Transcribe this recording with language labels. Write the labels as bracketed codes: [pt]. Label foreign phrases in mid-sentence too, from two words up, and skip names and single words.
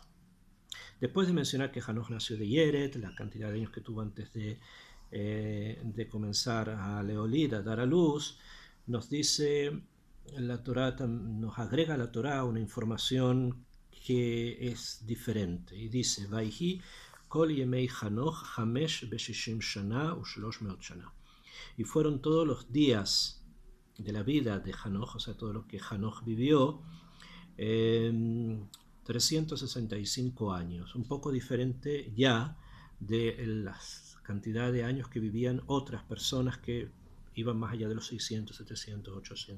[es] Después de mencionar que Hanoch nació de Yeret, la cantidad de años que tuvo antes de comenzar a Leolid, a dar a luz, nos dice la Torá, nos agrega a la Torá una información que es diferente, y dice: [he] ויהי כל ימי חנוך חמש וששים שנה ושלש מאות שנה. [es] Y fueron todos los días de la vida de Hanoch, o sea, todo lo que Hanoch vivió, 365 años, un poco diferente ya de la cantidad de años que vivían otras personas que iban más allá de los 600, 700, 800.